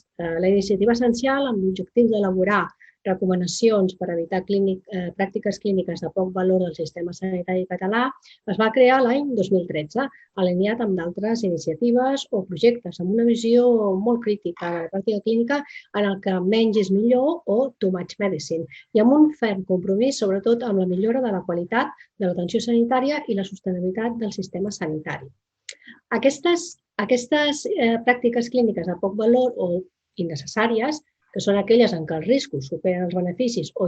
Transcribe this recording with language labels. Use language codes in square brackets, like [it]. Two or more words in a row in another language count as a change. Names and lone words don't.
[ca] La iniciativa essencial, amb l'objectiu d'elaborar recomanacions per evitar pràctiques clíniques de poc valor del sistema sanitari català, es va crear l'any 2013, alineat amb d'altres iniciatives o projectes amb una visió molt crítica de la pràctica clínica en el que menys és millor o [en] too much medicine [ca] i amb un ferm compromís sobretot amb la millora de la qualitat de l'atenció sanitària i la sostenibilitat del sistema sanitari. Aquestes pràctiques clíniques de poc valor o innecessàries, que són aquelles en què els riscos superen els beneficis o